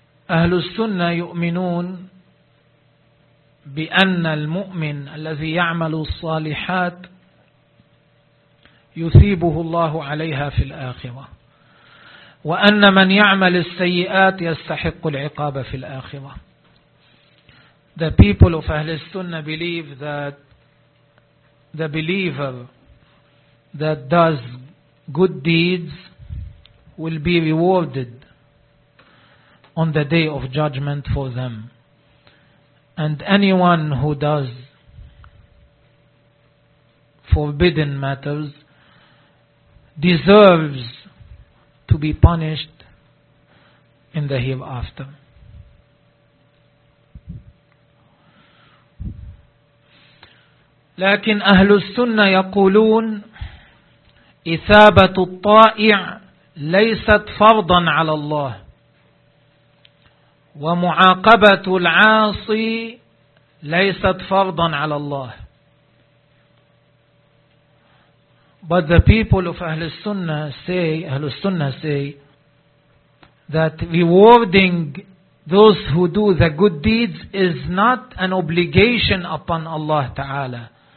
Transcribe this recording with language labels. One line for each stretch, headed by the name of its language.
Arabic: أهل السنة يؤمنون بأن المؤمن الذي يعمل الصالحات يثيبه الله عليها في الآخرة. وأن من يعمل السيئات يستحق العقاب في الآخرة.
English: The people of Ahl Sunnah believe that the believer that does good deeds will be rewarded on the day of judgment for them. And anyone who does forbidden matters deserves to be punished in the hereafter.
Arabic: لكن أهل السنة يقولون إثابة الطائع ليست فرضا على الله ومعاقبة العاصي ليست فرضا على الله.
English: But the people of Ahl Sunnah say that rewarding those who do the good deeds is not an obligation upon Allah Ta'ala.